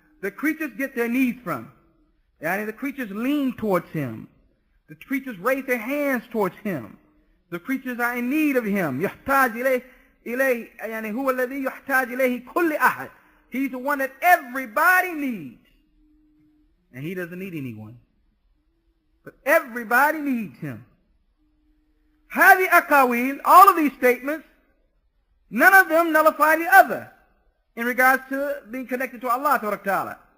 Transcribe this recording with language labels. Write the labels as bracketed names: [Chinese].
[English] The creatures get their needs from. يعني the creatures lean towards him. The creatures raise their hands towards him. The creatures are in need of him. [Arabic] يحتاج إليه يعني هو الذي يحتاج إليه كل أحد. [English] He's the one that everybody needs. And he doesn't need anyone. But everybody needs him. [Arabic] هذه أقاويل, [English] all of these statements, none of them nullify the other in regards to being connected to Allah Ta'ala.